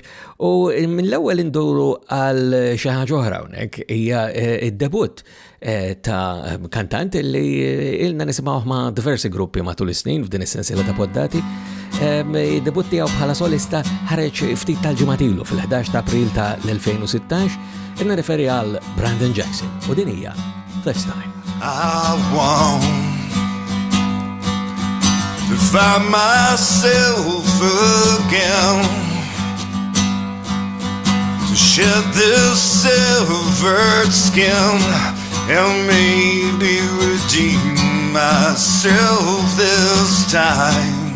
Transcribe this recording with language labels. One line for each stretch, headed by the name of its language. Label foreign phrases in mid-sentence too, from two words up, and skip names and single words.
Maltese: U mill-ewwel induru għal xi ħaġa oħra hawnhekk hija id-debut ta' kantant li ilna nisimgħuh ma' diversi gruppi matul is-snin f'din is-sensiela ta' poddati. Id-debut tiegħu bħala solista ħareġ ftit tal-ġimgħat ilu fil-11 ta' April ta' l-2016 inna referi għal Brandon Jackson u din hija This Time.
English: I want to find myself again, to shed this severed skin and maybe redeem myself this time.